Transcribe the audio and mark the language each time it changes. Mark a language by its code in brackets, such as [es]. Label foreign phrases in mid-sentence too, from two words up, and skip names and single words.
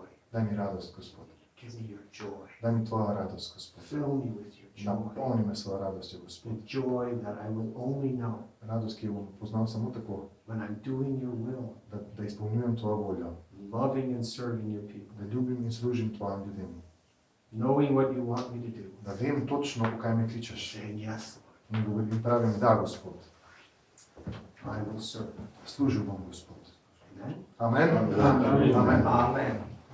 [sl] Daj mi radost, Gospod. [en] Give me your joy. [sl] Daj mi tvoja radost, Gospod. [en] Fill me with your joy. [sl] Napolni me svojo radostjo, Gospod. [en] The joy that I will only know [sl] Radost, ki jo bom poznal samo tako, [en] when I'm doing your will, [sl] da izpolnjujem tvojo voljo, [en] loving and serving your people, [sl] da ljubim in služim tvojim ljudem, [en] knowing what you want me to do, [sl] da vem točno, v kaj me kličeš. [en] saying yes, [sl] In govorim in pravim, da, Gospod, [en] Lord, I will serve. [sl] služil bom, Gospod. Amen. Amen. Amen. Amen. Amen.